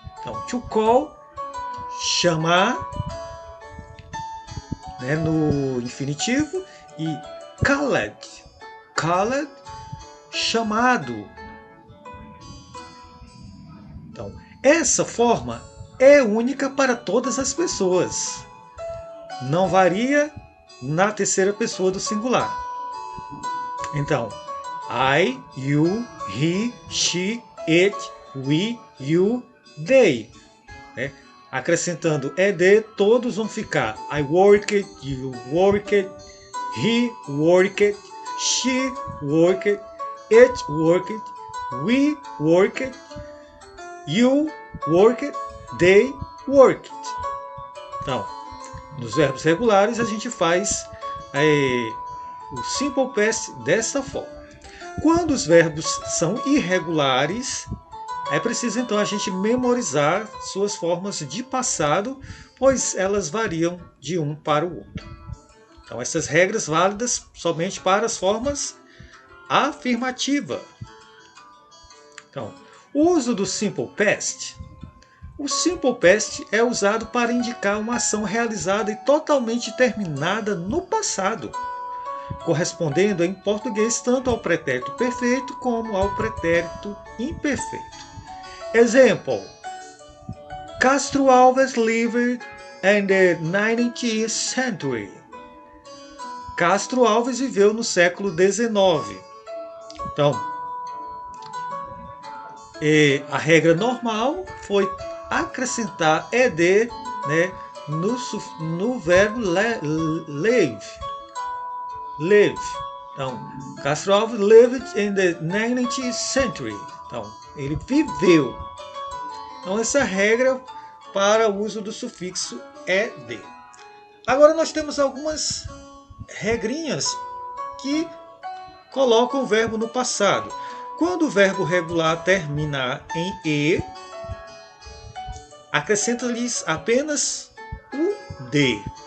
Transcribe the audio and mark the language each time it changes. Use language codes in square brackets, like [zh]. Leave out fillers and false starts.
[pt] Então, to call, chamar, né, no infinitivo, e called. Called, chamado. Então, essa forma é única para todas as pessoas. Não varia na terceira pessoa do singular. [en] Então, I, you, he, she, it, we, you, they. Né? [pt] Acrescentando ed, todos vão ficar [en] I worked, you worked, he worked, she worked, it worked, we worked, you worked, they worked. [pt] Então, nos verbos regulares a gente faz o simple past dessa forma. Quando os verbos são irregulares, é preciso então a gente memorizar suas formas de passado, pois elas variam de um para o outro. Então essas regras válidas somente para as formas afirmativas. Então, o uso do simple past. O simple past é usado para indicar uma ação realizada e totalmente terminada no passado, correspondendo em português tanto ao pretérito perfeito como ao pretérito imperfeito. [en] Exemplo: Castro Alves lived in the 19th century. [pt] Castro Alves viveu no século XIX. Então, a regra normal foi acrescentar ed, né, no verbo live. [en] Live. Então, Castro Alves lived in the 19th century. [pt] Então, ele viveu. Então, essa regra para o uso do sufixo ed. Agora nós temos algumas regrinhas que colocam o verbo no passado. Quando o verbo regular terminar em e, acrescenta-lhes apenas o de.